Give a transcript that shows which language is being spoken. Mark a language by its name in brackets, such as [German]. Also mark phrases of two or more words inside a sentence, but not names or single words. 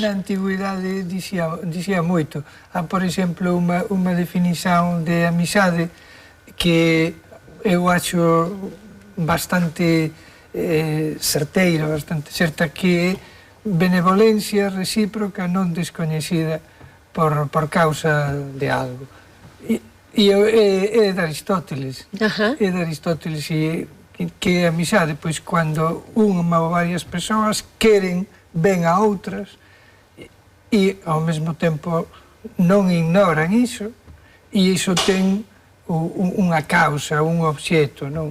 [Portuguese] Já na antiguidade dizia muito. Há, por exemplo, uma definição de amizade que eu acho bastante certeira, bastante certa, que é benevolência recíproca [Galician] non descoñecida por causa de algo. [Portuguese] E é de Aristóteles. É de Aristóteles, e que é amizade, [Galician] pois cando unha ou varias persoas queren ben a outras e ao mesmo tempo non ignoran iso, e iso ten unha causa, un obxeto, non?